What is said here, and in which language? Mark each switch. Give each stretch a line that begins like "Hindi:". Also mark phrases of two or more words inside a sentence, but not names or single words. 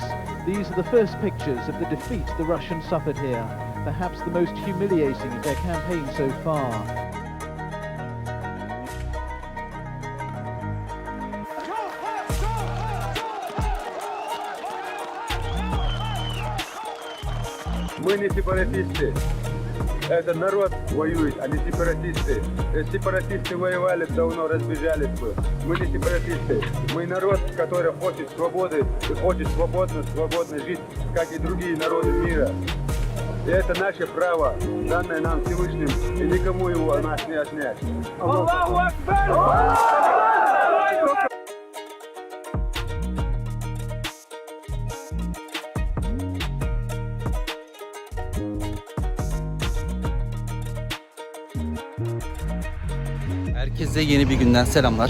English: These are the first pictures of the defeat the Russians suffered here, perhaps the most humiliating of their campaign so far.
Russian: Мы не сепаратисты. Это народ воюет, а не сепаратисты. Сепаратисты воевали, давно разбежались бы. Мы не сепаратисты. Мы народ, который хочет свободы и хочет свободно жить, как и другие народы мира. И это наше право, данное нам Всевышним, и никому его от нас не отнять.
Arabic: الله أكبر!
Turkish: Herkese yeni bir günden selamlar.